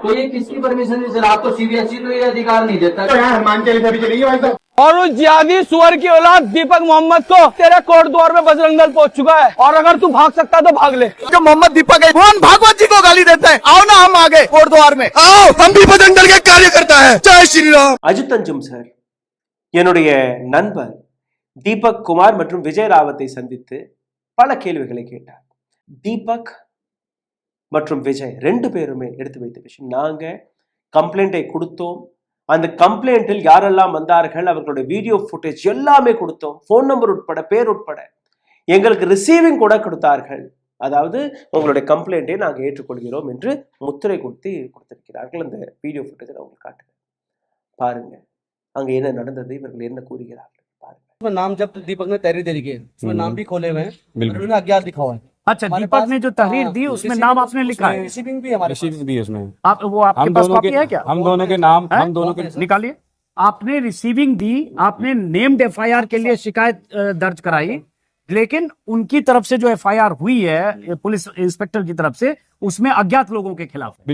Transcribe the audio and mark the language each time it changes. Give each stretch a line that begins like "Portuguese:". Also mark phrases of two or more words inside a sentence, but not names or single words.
Hindi: तो ये किसकी परमिशन से चला? आपको सीबीएसई तो ये अधिकार नहीं देता। तो यहाँ हनुमान चालीसा भी चलेगी भाई साहब। और उस जिहादी सुअर की औलाद दीपक मोहम्मद को तेरे कोट द्वार में बजरंग दल पहुंच चुका है, और अगर तू भाग सकता तो भाग ले। जो मोहम्मद दीपक है भगवान भागवत जी को गाली देते हैं। आओ ना हम आगे कोट द्वार में आओ, हम भी बजरंग दल के कार्यकर्ता है। जय श्री राम।
Tamil: அஜித் அஞ்சும் சார் என்னுடைய நண்பர் தீபக் குமார் மற்றும் விஜய் ராவத்தை சந்தித்து பல கேள்விகளை கேட்டார். தீபக் மற்றும் விஜய் ரெண்டு பேருமே எடுத்து வைத்த விஷயம், நாங்க கம்ப்ளைண்டை கொடுத்தோம், அந்த கம்ப்ளைண்டில் யாரெல்லாம் வந்தார்கள் அவர்களுடைய வீடியோ ஃபுட்டேஜ் எல்லாமே கொடுத்தோம், ஃபோன் நம்பர் உட்பட பேர் உட்பட எங்களுக்கு ரிசீவிங் கூட கொடுத்தார்கள். அதாவது உங்களுடைய கம்ப்ளைண்டை நாங்கள் ஏற்றுக்கொள்கிறோம் என்று முத்திரை கொடுத்திருக்கிறார்கள். அந்த வீடியோ ஃபுட்டேஜை நான் உங்களுக்கு காட்டுறேன், பாருங்க அங்க என்ன நடந்தது, இவர்கள் என்ன கூறுகிறார்கள் பாருங்க.
Hindi: नाम जब दीपक ने तहरीर दे है, उसमें नाम भी खोले हुए हैं, उन्होंने अज्ञात लिखा हुआ है। अच्छा, दीपक ने जो तहरीर दी उसमें नाम आपने लिखा है? रिसीविंग भी हमारे रिसीविंग भी उसमें आप वो आपके पास कॉपी है क्या? हम दोनों के नाम हम दोनों के निकालिए। आपने रिसीविंग दी, आपने
English: named FIR
Hindi: के लिए शिकायत दर्ज कराई, लेकिन उनकी तरफ से जो एफआईआर हुई है पुलिस इंस्पेक्टर की तरफ से, उसमें अज्ञात लोगों के खिलाफ है।